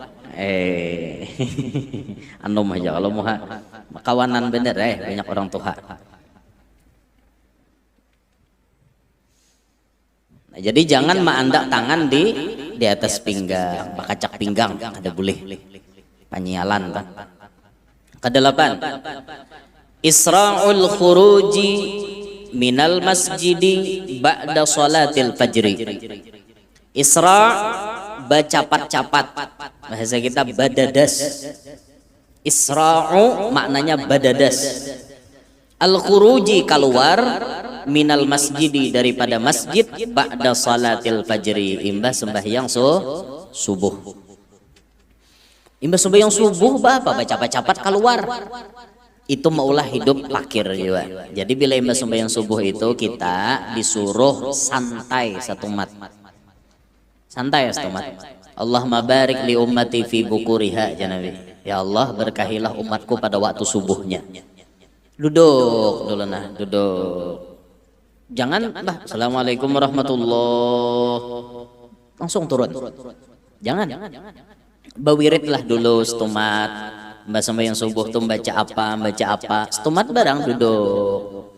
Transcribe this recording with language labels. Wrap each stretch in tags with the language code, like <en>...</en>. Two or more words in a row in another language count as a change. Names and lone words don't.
<bjn>Anom aja kalau muha kawanan bener banyak orang tuha. Nah, jadi jangan maandak tangan di atas pinggang, bakacak pinggang ada boleh. Panyialan kan. Kedelapan.</bjn> <ar>Isra'ul khuruji minal masjidi ba'da salatil fajri.</ar> <bjn>Isra' bacapat-capat. Bahasa kita badadas. Isra'u maknanya badadas. Al-khuruji keluar</bjn> <ar>minal masjidi</ar> <bjn>daripada masjid</bjn> <ar>ba'da salatil fajri</ar> <bjn>imbah sembahyang subuh. Imbah sembahyang subuh apa bacapat-capat keluar. itu maulah hidup fakir juga. Jadi bila imbas sembahyang subuh itu kita disuruh santai satu mat. Santai satu mat.</bjn> <ar>Allahumma barik li ummati fi bukuriha, ya Nabi. Ya Allah,</ar> <id>berkahilah umatku pada waktu subuhnya. Duduk dulu nah, duduk.</id> <bjn>Jangan bah,</bjn> <ar>assalamualaikum warahmatullah.</ar> <bjn>Langsung turun. Jangan. Bawiritlah dulu setumat. Mbak sembahyang subuh tuh baca apa, setumat barang duduk.</bjn>